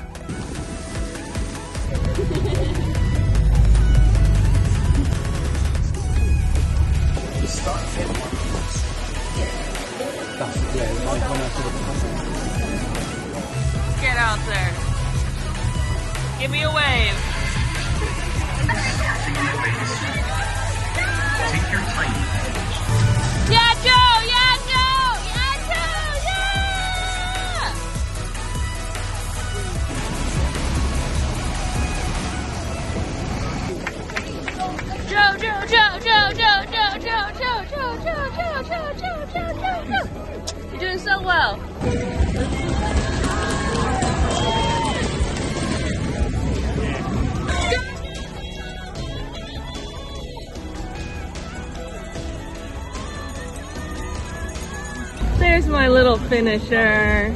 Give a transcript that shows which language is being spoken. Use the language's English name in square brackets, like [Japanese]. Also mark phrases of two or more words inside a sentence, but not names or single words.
[English] Get out there. Give me a wave. Take your time. Yeah, Joe! Yeah, Joe! Yeah, Joe! Yeah! Joe, Joe, Joe, Joe, Joe, Joe, Joe, Joe, Joe, Joe, Joe, Joe, Joe, Joe, Joe, Joe. You're doing so well. There's my little finisher.